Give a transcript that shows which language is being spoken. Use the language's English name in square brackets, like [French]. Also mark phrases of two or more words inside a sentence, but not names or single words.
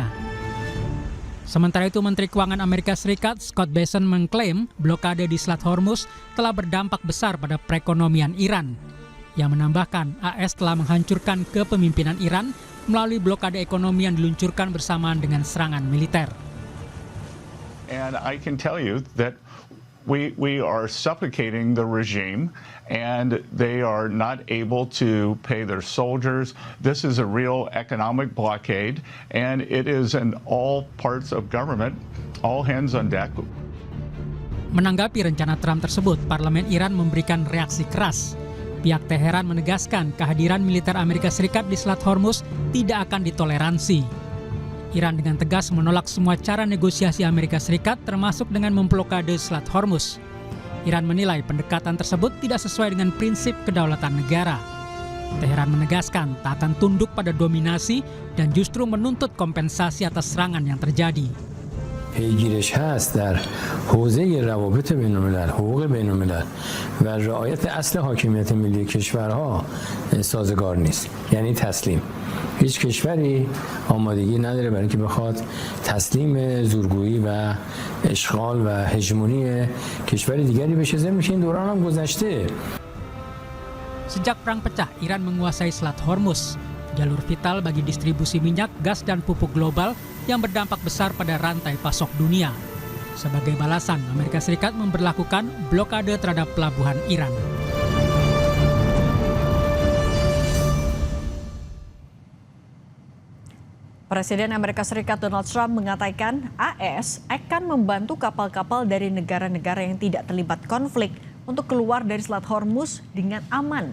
[Indonesian] Sementara itu, Menteri Keuangan Amerika Serikat Scott Bessent mengklaim blokade di Selat Hormuz telah berdampak besar pada perekonomian Iran. Yang menambahkan, AS telah menghancurkan kepemimpinan Iran melalui blokade ekonomi yang diluncurkan bersamaan dengan serangan militer. [English] And I can tell you that we are suffocating the regime and they are not able to pay their soldiers. This is a real economic blockade and it is in all parts of government, all hands on deck. [Indonesian] Menanggapi rencana Trump tersebut, Parlemen Iran memberikan reaksi keras. Pihak Teheran menegaskan kehadiran militer Amerika Serikat di Selat Hormuz tidak akan ditoleransi. Iran dengan tegas menolak semua cara negosiasi Amerika Serikat termasuk dengan memblokade Selat Hormuz. Iran menilai pendekatan tersebut tidak sesuai dengan prinsip kedaulatan negara. Teheran menegaskan tak akan tunduk pada dominasi dan justru menuntut kompensasi atas serangan yang terjadi. [Persian] پیگیرش هست در حوزه روابط بین‌الملل، حقوق بین‌الملل و رعایت اصل حاکمیت ملی کشورها سازگار نیست. یعنی تسلیم. هیچ کشوری آمادگی نداره برای اینکه بخواد تسلیم زورگویی و اشغال و هژمونی کشور دیگری بشه. ضمن این دوران هم گذشته. [Indonesian] Sejak perang pecah, Iran menguasai Selat Hormuz, jalur vital bagi distribusi minyak, gas, dan pupuk global yang berdampak besar pada rantai pasok dunia. Sebagai balasan, Amerika Serikat memberlakukan blokade terhadap pelabuhan Iran. Presiden Amerika Serikat Donald Trump mengatakan AS akan membantu kapal-kapal dari negara-negara yang tidak terlibat konflik untuk keluar dari Selat Hormuz dengan aman.